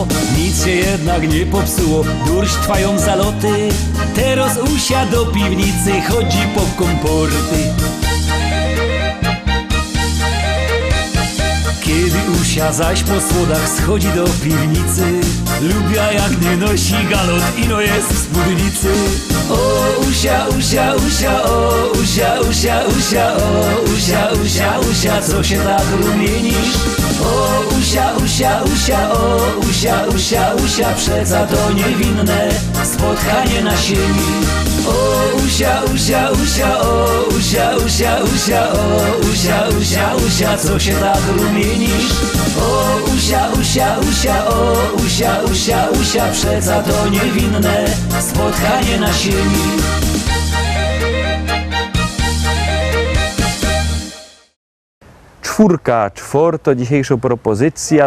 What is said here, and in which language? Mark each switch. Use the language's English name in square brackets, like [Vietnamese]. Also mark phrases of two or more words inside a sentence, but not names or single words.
[Silesian] Nic się jednak nie popsuło, durść trwają zaloty, teraz Usia do piwnicy chodzi po komporty. Kiedy Usia zaś po schodach schodzi do piwnicy, lubia jak nie nosi galot, ino jest w spódnicy. O Usia, Usia, Usia, o Usia, Usia, Usia, o Usia, Usia, Usia, co się tak rumienisz? O Usia, Usia, Usia, o Usia, Usia, Usia, przeca to niewinne spotkanie na sieni. O Usia, Usia, Usia, o Usia, Usia, Usia, o Usia, Usia, Usia, co się tak rumienisz? O Usia, Usia, Usia, o Usia, Usia, Usia, przeca to niewinne spotkanie na sieni. [Polish] Czwórka, czworto, dzisiejsza propozycja.